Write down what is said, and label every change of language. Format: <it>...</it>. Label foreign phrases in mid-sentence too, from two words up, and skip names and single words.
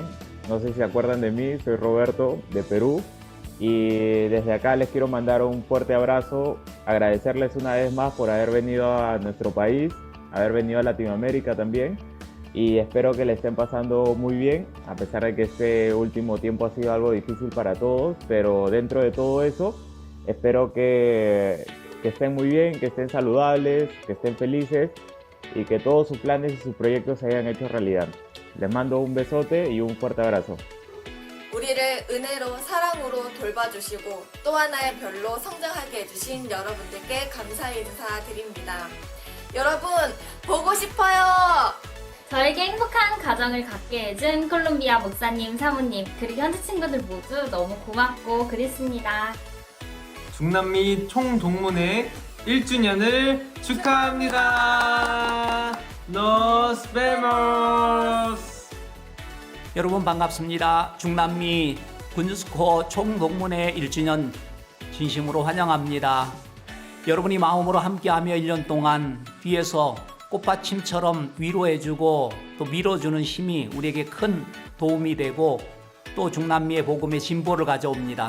<es>No sé si se acuerdan de mí, soy Roberto de Perú y desde acá les quiero mandar un fuerte abrazo, agradecerles una vez más por haber venido a nuestro país, haber venido a Latinoamérica también y espero que le estén pasando muy bien, a pesar de que este último tiempo ha sido algo difícil para todos, pero dentro de todo eso espero que estén muy bien, que estén saludables, que estén felices y que todos sus planes y sus proyectos se hayan hecho realidad. Les mando un besote y un fuerte abrazo.</es> <ko>우리를 은혜로 사랑으로 돌봐주시고 또 하나의 별로 성장하게 해주신 여러분들께 감사의 인사드립니다. 여러분 보고 싶어요. 저에게 행복한 가정을 갖게 해준 콜롬비아 목사님, 사모님 그리고 현지 친구들 모두 너무 고맙고 그립습니다. 중남미 총동문회 1주년을 축하합니다.</ko> <es>Nos vemos.</es> <ko>여러분 반갑습니다. 중남미 군유스코 총동문회 1주년 진심으로 환영합니다. 여러분이 마음으로 함께하며 1년 동안 뒤에서 꽃받침처럼 위로해주고 또 밀어주는 힘이 우리에게 큰 도움이 되고 또 중남미의 복음의 진보를 가져옵니다.</ko>